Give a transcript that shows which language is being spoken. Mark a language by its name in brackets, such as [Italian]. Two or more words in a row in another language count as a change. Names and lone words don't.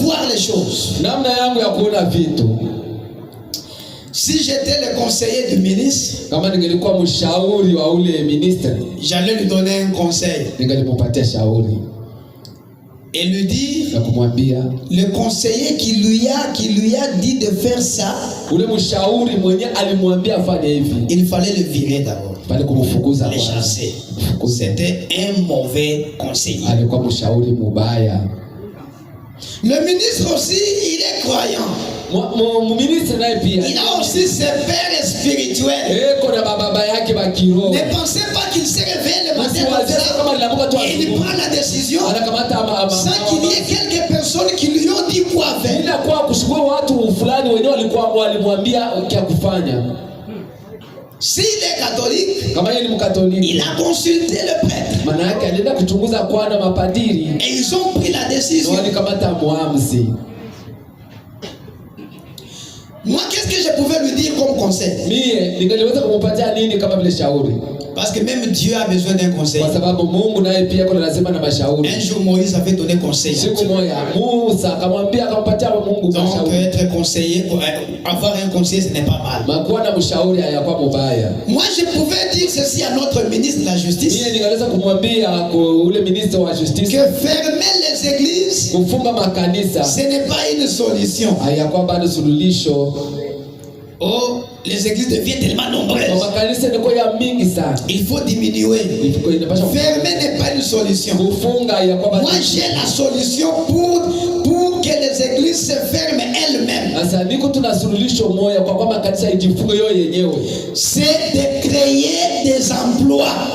[French] les choses. [Swahili] namna yangu ya kuona vitu. [French] Si j'étais le conseiller du ministre, [Swahili] Kama ningelikuwa mshauri wa ule ministre, [French] j'allais lui donner un conseil [Swahili] ningelimpatia shauri [French] et lui dire, [Swahili] na kumwambia [French] le conseiller qui lui a dit de faire ça, [Swahili] ule mshauri mwenye alimwambia afanye hivi, [French] il fallait le virer d'abord, [Swahili] pale kumfukuza [French] le [Swahili] kwanza. [French] chasser. C'était un mauvais conseiller. [Swahili] Alikuwa mshauri mubaya. [French] Le ministre aussi, il est croyant. [Swahili] Ministre naye pia [French] Il a aussi ses pères spirituels. [Swahili] kuna baba yake wa kiroho. [French] Ne pensez pas qu'il se réveille le matin comme ça et il prend la décision sans qu'il y ait quelques personnes qui lui ont dit quoi faire. [Swahili] Bila kwa kushukua watu fulani wenyewe walikuwa walimwambia kia kufanya. [French] S'il est catholique, [Swahili] kama yeye ni mkatoliki, [French] il a consulté le prêtre. [Swahili] Maana yake alienda kuchunguza kwa na mapadiri [French] et ils ont pris la décision. [Swahili] Walikamata muamzi. [French] Moi, qu'est-ce que je pouvais lui dire comme conseil? [Swahili] Mie ningeweza kumpatia nini kama vile shauri? [French] Parce que même Dieu a besoin d'un conseil. [Swahili] Kwa sababu Mungu naye pia kuna lazima na mashauri. [French] Un jour Moïse avait donné conseil. [Swahili] Siku moja Musa akamwambia akampatia Mungu mashauri. [French] Donc être conseiller, avoir un conseiller, ce n'est pas mal. [Swahili] Makuwa na mshauri hayakuwa mubaya. [French] Moi je pouvais dire ceci à notre ministre de la justice. [Swahili] Mie ningeweza kumwambia ule ministre wa justice [French] que fermer les églises, [Swahili] kufunga makanisa, [French] ce n'est pas une solution. [Swahili] Hayakuwa bado suluhisho. [French] Oh, les églises deviennent tellement nombreuses. Il faut diminuer. Fermer n'est pas une solution. Moi j'ai la solution pour que les églises se ferment elles-mêmes. C'est de créer des emplois.